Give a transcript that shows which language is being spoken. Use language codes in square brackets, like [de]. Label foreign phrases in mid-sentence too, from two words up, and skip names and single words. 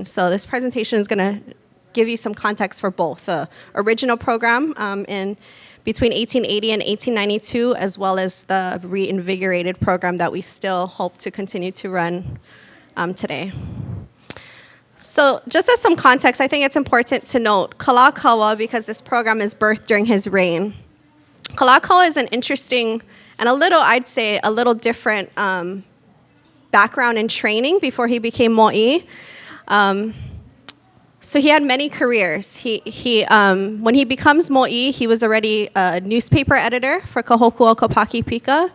[en] So this presentation is going to give you some context for both the original program in between 1880 and 1892, as well as the reinvigorated program that we still hope to continue to run today. So just as some context, I think it's important to note Kūʻokoʻa, because this program is birthed during his reign. Kūʻokoʻa is an interesting and I'd say a little different background and training before he became mo'i. So he had many careers. When he becomes mo'i, he was already a newspaper editor for Kahokuo Kapaki Pika.